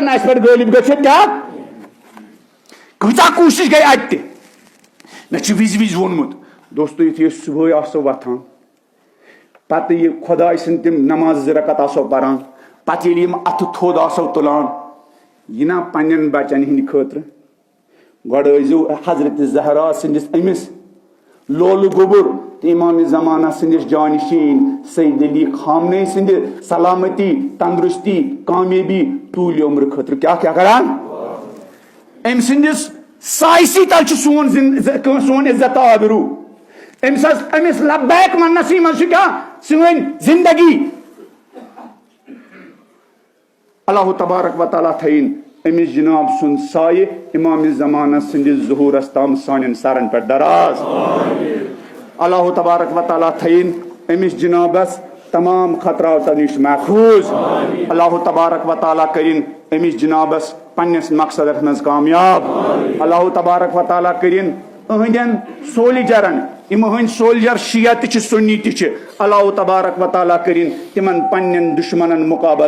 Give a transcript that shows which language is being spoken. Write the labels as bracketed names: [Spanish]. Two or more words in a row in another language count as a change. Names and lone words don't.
[Kashmiri] نہٕ اسہِ پٮ۪ٹھ غٲلب گٔژھِتھ کیاہ کۭژاہ کوٗشش گٔے اتہِ تہِ مےٚ چھُ وِزِ ووٚنمُت دوستو یُتھُے أسۍ صُبحٲے آسو وۄتھان پتہٕ یہِ خۄداے سٕنٛدۍ تِم نماز 2 رکعت آسو پران پتہٕ ییٚلہِ یِم اتھٕ تھوٚد آسو تُلان یہِ نا پننٮ۪ن بچن ہٕنٛدِ خٲطرٕ گۄڈٕ ٲسۍزیو حضرت زہرا سٕنٛدِس أمِس لولہٕ گوٚبُر تہٕ امامِ زمانہ سٕنٛدِس جانشین سید علی خامنئی سٕنٛدِ سلامتی تندرستی کامیٲبی طوٗلہِ عمرٕ خٲطرٕ کیاہ کران أمۍ سٕنٛدِس سائسی تل سون عزت آبرو امس لبیک ونسی من کیا سن زندگی اللہ تبارک و تعالیٰ تھین امس جناب سن سائے امام زمانہ سندس ظہورس تام سان سرن پہ دراز اللہ تبارک و تعالیٰ تھین امس جنابس تمام خطرات نش محفوظ اللہ تبارک و تعالیٰ کرن امس جنابس پنس مقصدس مز کامیاب اللہ تبارک و تعالیٰ کرن اہندین سولجرن سولجر شیعہ تہ سنی تہ اللہ تبارک و تعالیٰ کرن تمن پنن دشمنن مقابل